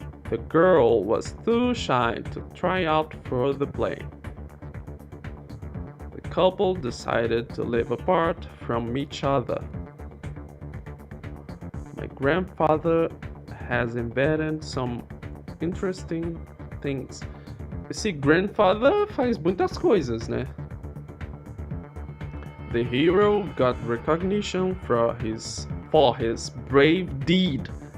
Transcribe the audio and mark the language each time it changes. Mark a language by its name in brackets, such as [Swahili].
[English] The girl was too shy to try out for the play. The couple decided to live apart from each other. My grandfather has invented some interesting things. [Portuguese] Esse grandfather faz muitas coisas, né? [English] The hero got recognition for his brave deed.